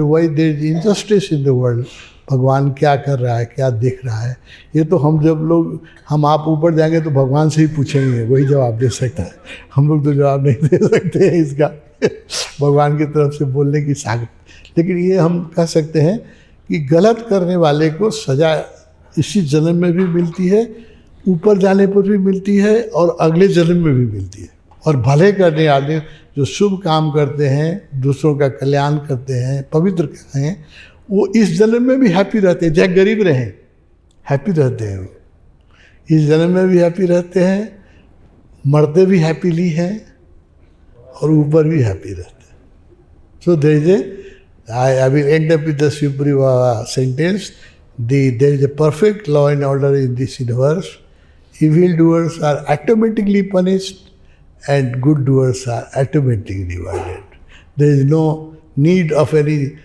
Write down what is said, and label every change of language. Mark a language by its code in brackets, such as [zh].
[en] Why there is injustice in the world? [hi] भगवान क्या कर रहा है, क्या देख रहा है? ये तो हम आप ऊपर जाएंगे तो भगवान से ही पूछेंगे, वही जवाब दे सकता है। हम लोग तो जवाब नहीं दे सकते हैं इसका भगवान की तरफ से बोलने की ताकत। लेकिन ये हम कह सकते हैं कि गलत करने वाले को सज़ा इसी जन्म में भी मिलती है, ऊपर जाने पर भी मिलती है, और अगले जन्म में भी मिलती है। और भले करने वाले जो शुभ काम करते हैं, दूसरों का कल्याण करते हैं, पवित्र हैं, वो इस जन्म में भी हैप्पी रहते हैं, चाहे गरीब रहें, हैप्पी रहते हैं। वो इस जन्म में भी हैप्पी रहते हैं, मरते भी हैप्पीली हैं, और ऊपर भी हैप्पी रहते हैं। [en] So there is I will end up with the Shivpuri Baba sentence, there is a perfect law and order in this universe. Evil doers are automatically punished and good doers are automatically rewarded. There is no need of any